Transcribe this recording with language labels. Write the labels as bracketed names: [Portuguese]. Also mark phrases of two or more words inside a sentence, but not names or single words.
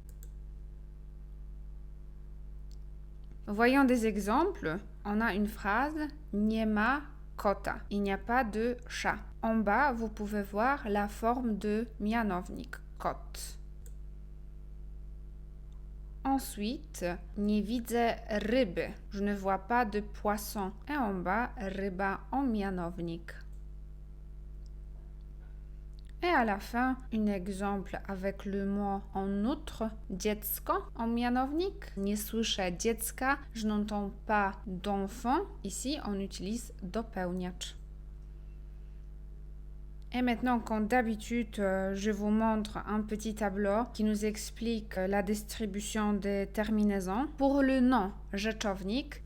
[French] Voyons des exemples. On a une phrase [Polish] nie ma kota. [French] Il n'y a pas de chat. En bas, vous pouvez voir la forme de mianownik, kot. Ensuite, [Polish] nie widzę ryby. [French] Je ne vois pas de poisson. Et en bas, ryba en mianownik. Et à la fin, un exemple avec le mot en outre, [Polish] dziecko en mianownik. Nie słyszę dziecka, [French] je n'entends pas d'enfant. Ici, on utilise dopełniacz. Et maintenant, comme d'habitude, je vous montre un petit tableau qui nous explique la distribution des terminaisons. Pour le nom, rzeczownik.